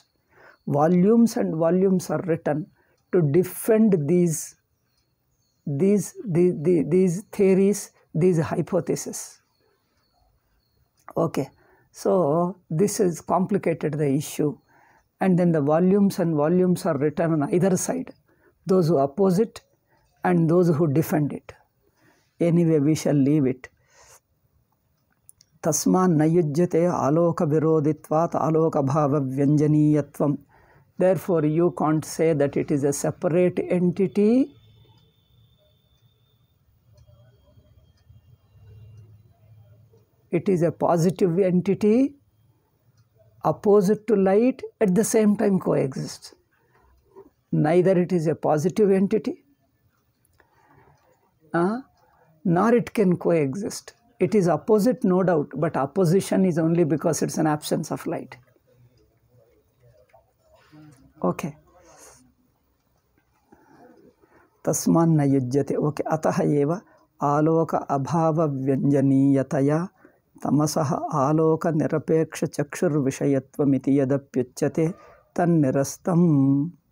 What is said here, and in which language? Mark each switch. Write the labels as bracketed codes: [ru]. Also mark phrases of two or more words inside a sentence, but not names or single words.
[en] Volumes and volumes are written to defend these theories, these hypotheses. Okay, so this has complicated the issue, and then the volumes and volumes are written on either side, those who oppose it and those who defend it. Anyway, we shall leave it. [sa] तस्मान् नयुज्यते आलोक विरोधित्वात् आलोक भाव व्यञ्जनीयत्वम्. [en] Therefore, you can't say that it is a separate entity it is a positive entity opposite to light, at the same time coexists. Neither it is a positive entity, nor it can coexist. It is opposite, no doubt, but opposition is only because it's an absence of light. [sa] Okay. तस्मान् न युज्यते. Okay. अतः एव आलोक अभाव व्यञ्जनीयतया तमसः आलोक निरपेक्ष चक्षुर् विषयत्वम् इति यदप्युच्यते तन् निरस्तम्.